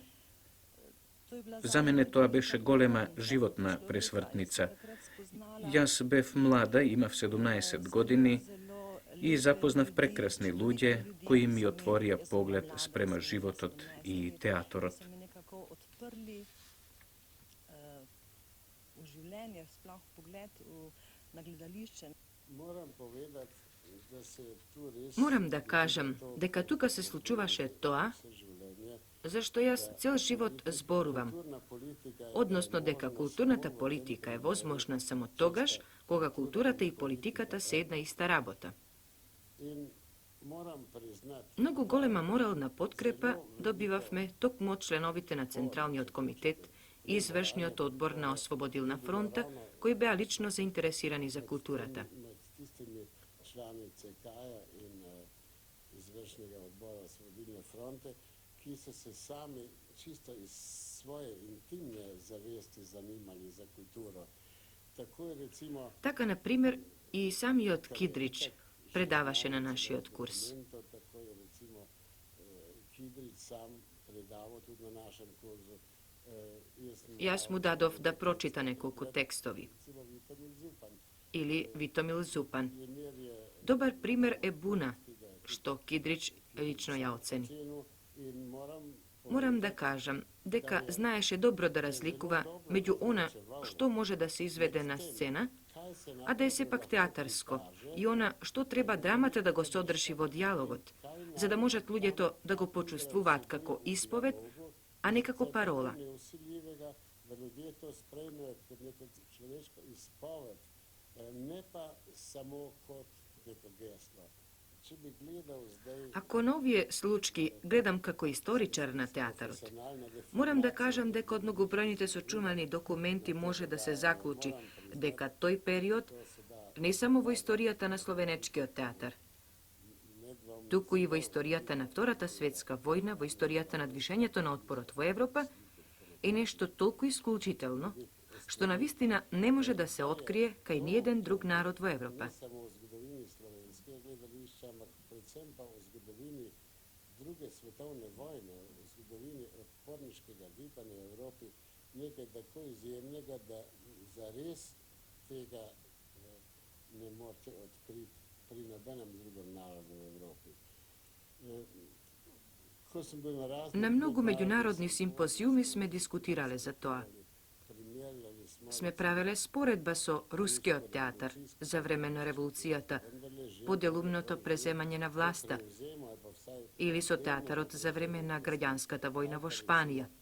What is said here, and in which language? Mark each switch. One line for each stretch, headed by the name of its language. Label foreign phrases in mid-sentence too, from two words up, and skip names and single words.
Macedonian: За мене тоа беше голема животна пресвртница. Јас бев млада, имав 17 години и запознав прекрасни луѓе кои ми отворија поглед спрема животот и театорот.
Slovenian: je sploh pogled na gledališče.
Macedonian: Морам да кажам дека тука се случуваше тоа зашто јас цел живот зборувам, односно дека културната политика е возможна само тогаш кога културата и политиката се една иста работа. Многу голема морална подкрепа добивавме токму од членовите на Централниот комитет и извршниот одбор на Ослободилна фронта, кои беа лично заинтересирани за културата.
Slovenian: Člani CK-ja in izvršnega odbora Osvobodilne fronte, ki so se sami čisto iz svoje intimne zavesti zanimali za kulturo. Tako je recimo...
Macedonian: Така, например, и самиот Кидрич предаваше на нашиот курс.
Slovenian: Tako je recimo Kidrič sam predaval tudi na našem kursu.
Macedonian: Јас му дадов да прочита неколку текстови. Или Витомил Зупан. Добар пример е Буна, што Кидрич лично ја оцени. Морам да кажам дека знаеше добро да разликува меѓу она што може да се изведе на сцена, а да е сепак театарско, и она што треба драмата да го содржи во дијалогот, за да можат луѓето да го почувствуваат како исповед, а не како парола.
Slovenian: Ne pa samo kot neko geslo. Če bi gledal zdaj...
Macedonian: Ако на овие случаи гледам како историчар на театарот, морам да кажам дека од многобројните сочувани документи може да се заклучи дека тој период не само во историјата на словенечкиот театар, туку и во историјата на Втората светска војна, во историјата на движењето на отпорот во Европа, е нешто толку исклучително, што навистина не може да се открие кај ниеден друг народ во Европа.
Slovenian: Ne samo o зgodovini slovenskega gledališčа, ampak predvsem pa o zgodovini druge svetovne vojne, o zgodovini odporniškega gibanja v Evropi, nekaj tako izjemnega, da zares tega ne morete odkriti pri nobenem drugem narodu v Evropi.
Macedonian: На многу меѓународни симпозиуми сме дискутирале за тоа. Сме правеле споредба со рускиот театар за време на револуцијата, поделумното преземање на власта, или со театарот за време на граѓанската војна во Шпанија.